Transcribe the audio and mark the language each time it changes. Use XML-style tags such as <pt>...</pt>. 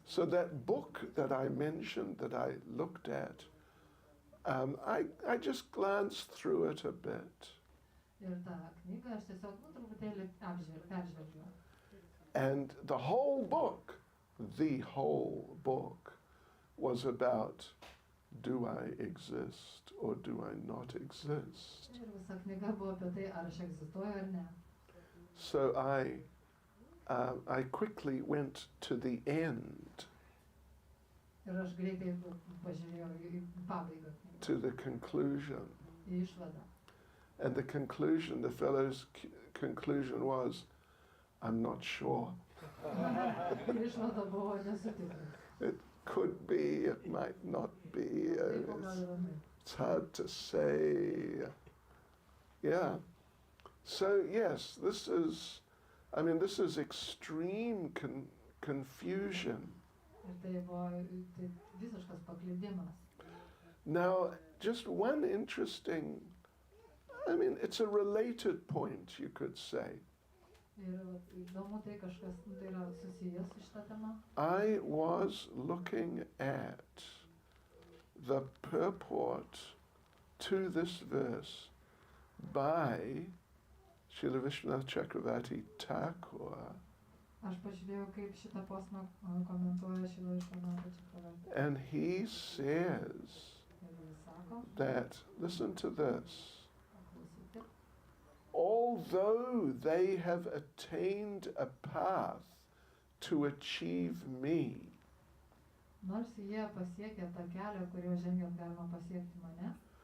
<en>So that book that I mentioned, that I looked at, I just glanced through it a bit.</en> <lt>Ir tą knygą aš tiesiog truputėlį peržvelgiau.</lt> <en>And the whole book was about, do I exist or do I not exist?</en> <lt>Ir visa knyga buvo apie tai, ar aš egzistuoju ar ne.</lt> <en>So I quickly went to the end,</en> <lt>Ir aš greitai pažiūrėjau į pabaigą,</lt> <en>to the conclusion.</en> <lt>į išvadą.</lt> <en>And the conclusion, the fellow's conclusion was, I'm not sure.</en> <lt>Ir išvada buvo nesu tikras.</lt> <en>It could be, it might not be.</en> <lt>Taip, o gal yra ne.</lt> <en>It's hard to say. Yeah. So yes, this is extreme confusion.</en> <lt>Ir tai buvo visiškas paklydimas.</lt> <en>Now, just one interesting, it's a related point, you could say.</en> <lt>Ir įdomu tai kažkas, tai yra susijęs su šitą temą.</lt> <en>I was looking at the purport to this verse by Srila Vishwanath Chakravarti Thakur.</en> <lt>Aš pažiūrėjau, kaip šitą posmą komentuoja Srila Vishwanath Chakravarti.</lt> <en>And he says</en> <lt>Ir jis sako,</lt> <en>that, listen to this,</en> <lt>paklausykit,</lt> <en>although they have attained a path to achieve me,</en> <lt>nors jie pasiekė tą kelią, kuriuo žengiant galima pasiekti mane,</lt>